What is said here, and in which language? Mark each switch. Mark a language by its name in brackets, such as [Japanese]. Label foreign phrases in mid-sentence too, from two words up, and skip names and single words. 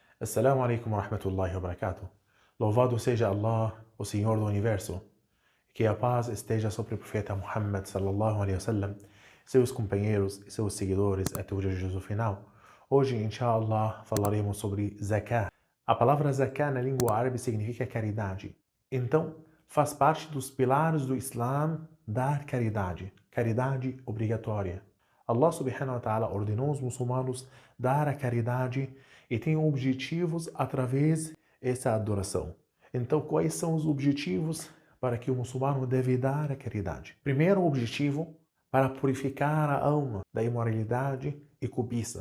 [Arabic] السلام عليكم ورحمة الله وبركاته. [Portuguese] Louvado seja Allah, o Senhor do Universo. Que a paz esteja sobre o profeta Muhammad [Arabic] صلى الله عليه وسلم, [Portuguese] seus companheiros e seus seguidores até o juízo final. Hoje, inshallah, falaremos sobre Zakah. A palavra Zakah na língua árabe significa caridade. Então, faz parte dos pilares do Islã dar caridade, caridade obrigatória. Allah [Arabic] سبحانه وتعالى [Portuguese] ordenou os muçulmanos dar a caridade e tem objetivos através dessa adoração. Então, quais são os objetivos para que o muçulmano deve dar a caridade? Primeiro objetivo, para purificar a alma da imoralidade e cobiça.